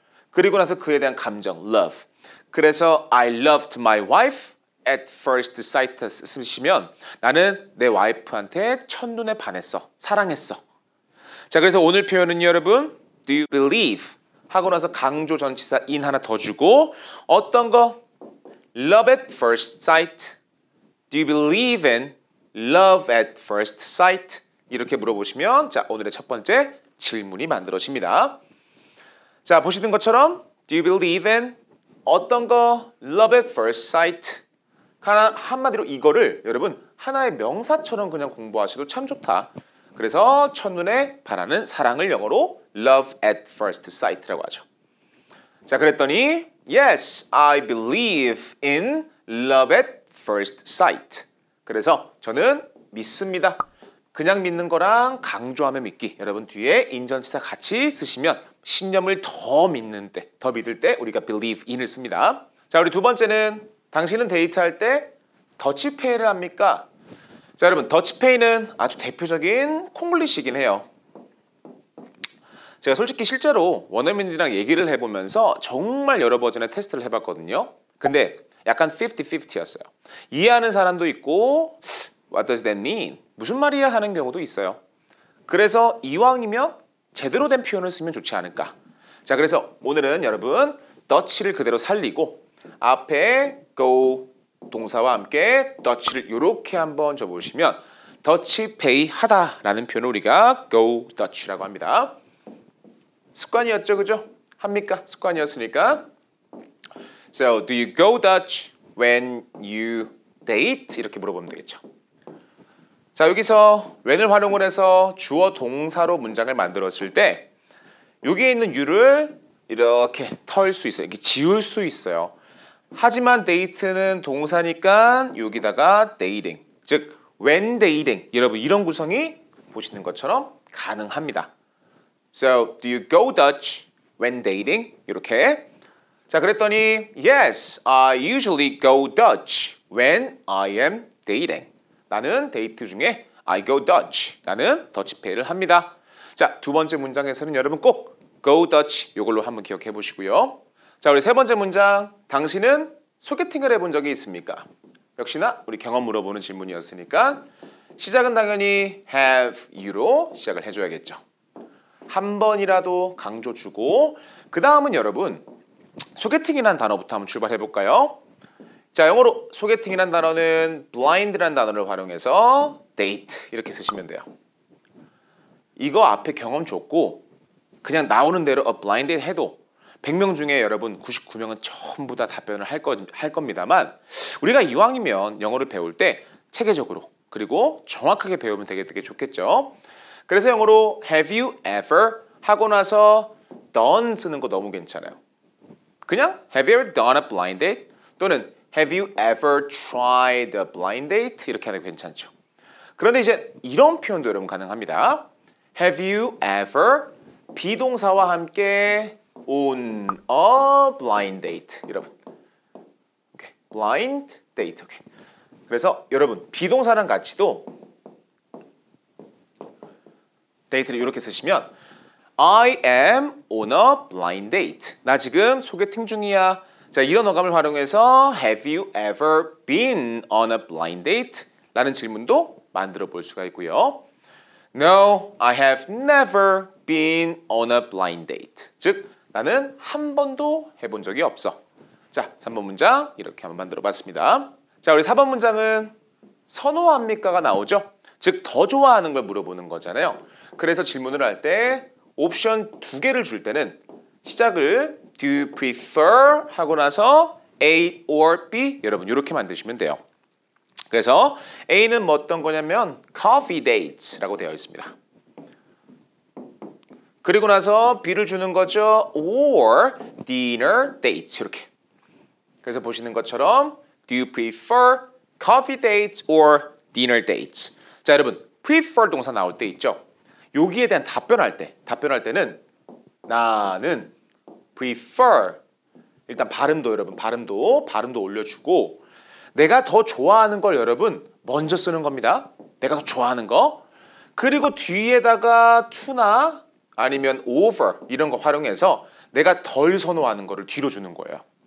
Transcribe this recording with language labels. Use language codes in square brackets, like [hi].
[ko] 그리고 나서 그에 대한 감정, love. 그래서 [en] I loved my wife at first sight [ko] 쓰시면 나는 내 와이프한테 첫눈에 반했어. 사랑했어. 자, 그래서 오늘 표현은 여러분 do you believe 하고 나서 강조 전치사 in 하나 더 주고 어떤 거? [en] love at first sight. do you believe in love at first sight? [ko] 이렇게 물어보시면 자, 오늘의 첫 번째 질문이 만들어집니다. 자, 보시는 것처럼 do you believe in 어떤 거? [en] love at first sight. [ko] 한마디로 이거를 여러분 하나의 명사처럼 그냥 공부하셔도 참 좋다. 그래서 첫눈에 반하는 사랑을 영어로 love at first sight라고 하죠. 자, 그랬더니 [en] yes, I believe in love at first sight. [ko] 그래서 저는 믿습니다. 그냥 믿는 거랑 강조하며 믿기. 여러분 뒤에 인전치사 같이 쓰시면 신념을 더 믿는 때, 더 믿을 때 우리가 believe in을 씁니다. 자, 우리 두 번째는 당신은 데이트할 때 더치페이를 합니까? 자, 여러분 더치페이는 아주 대표적인 콩글리시긴 해요. 제가 솔직히 실제로 원어민들이랑 얘기를 해보면서 정말 여러 버전의 테스트를 해봤거든요. 근데 약간 50-50였어요. 이해하는 사람도 있고 [en] What does that mean? [ko] 무슨 말이야 하는 경우도 있어요. 그래서 이왕이면 제대로 된 표현을 쓰면 좋지 않을까. 자, 그래서 오늘은 여러분 더치를 그대로 살리고 앞에 go 동사와 함께 더치를 이렇게 한번 줘보시면 더치페이 하다라는 표현을 우리가 go Dutch라고 합니다. 습관이었죠, 그죠? 합니까? 습관이었으니까. [en] So, do you go Dutch when you date? [ko] 이렇게 물어보면 되겠죠. 자, 여기서 when을 활용을 해서 주어 동사로 문장을 만들었을 때 여기에 있는 you를 이렇게 털 수 있어요. 이렇게 지울 수 있어요. 하지만 date는 동사니까 여기다가 dating, 즉 when dating, 여러분 이런 구성이 보시는 것처럼 가능합니다. [en] So, do you go Dutch when dating? [ko] 이렇게. 자, 그랬더니 [en] yes, I usually go Dutch when I am dating. [ko] 나는 데이트 중에 [en] I go Dutch. [ko] 나는 더치페이를 합니다. 자, 두 번째 문장에서는 여러분 꼭 go Dutch 이걸로 한번 기억해 보시고요. 자, 우리 세 번째 문장. 당신은 소개팅을 해본 적이 있습니까? 역시나 우리 경험 물어보는 질문이었으니까 시작은 당연히 have you로 시작을 해줘야겠죠. 한 번이라도 강조 주고 그 다음은 여러분 소개팅이라는 단어부터 한번 출발해 볼까요? 자, 영어로 소개팅이라는 단어는 blind라는 단어를 활용해서 date 이렇게 쓰시면 돼요. 이거 앞에 경험 좋고 그냥 나오는 대로 a blind date 해도 100명 중에 여러분 99명은 전부 다 답변을 할 겁니다만 우리가 이왕이면 영어를 배울 때 체계적으로 그리고 정확하게 배우면 되게 좋겠죠. 그래서 영어로 have you ever 하고 나서 done 쓰는 거 너무 괜찮아요. 그냥 [en] have you ever done a blind date [ko] 또는 [en] have you ever tried a blind date [ko] 이렇게 하는 게 괜찮죠. 그런데 이제 이런 표현도 여러분 가능합니다. have you ever 비동사와 함께 on a blind date 여러분. [en] 오케이. blind date. 오케이. [ko] 그래서 여러분 비동사랑 같이도 데이트를 이렇게 쓰시면 [en] I am on a blind date. [ko] 나 지금 소개팅 중이야. 자, 이런 어감을 활용해서 [en] Have you ever been on a blind date? [ko] 라는 질문도 만들어 볼 수가 있고요. [en] No, I have never been on a blind date. [ko] 즉, 나는 한 번도 해본 적이 없어. 자, 3번 문장 이렇게 한번 만들어 봤습니다. 자, 우리 4번 문장은 선호합니까가 나오죠. 즉, 더 좋아하는 걸 물어보는 거잖아요. 그래서 질문을 할 때 옵션 2개를 줄 때는 시작을 Do you prefer 하고 나서 A or B 여러분 이렇게 만드시면 돼요. 그래서 A는 뭐 어떤 거냐면 coffee dates라고 되어 있습니다. 그리고 나서 B를 주는 거죠. [en] or dinner dates [ko] 이렇게. 그래서 보시는 것처럼 [en] Do you prefer coffee dates or dinner dates? [ko] 자, 여러분 prefer 동사 나올 때 있죠. 여기에 대한 답변할 때는 나는 prefer 일단 발음도 여러분 발음도 올려주고 내가 더 좋아하는 걸 여러분 먼저 쓰는 겁니다. 내가 더 좋아하는 거 그리고 뒤에다가 to나 아니면 over 이런 거 활용해서 내가 덜 선호하는 거를 뒤로 주는 거예요.